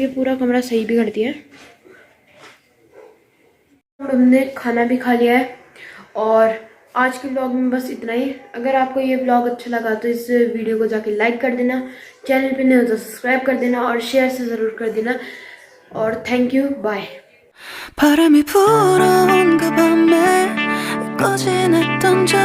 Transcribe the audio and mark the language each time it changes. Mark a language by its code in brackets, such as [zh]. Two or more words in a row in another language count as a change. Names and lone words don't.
[hi] पूरा कमरा सही भी कर दिया है। हमने खाना भी खा लिया है और आज के ब्लॉग में बस इतना ही। अगर आपको ये ब्लॉग अच्छा लगा तो इस वीडियो को जाके लाइक कर देना, चैनल पे नहीं हो तो सब्सक्राइब कर देना और शेयर से ज़रूर कर देना। [en] और thank you, bye. [ko] 바람이 불어온 그 밤에 꺼진 했던 저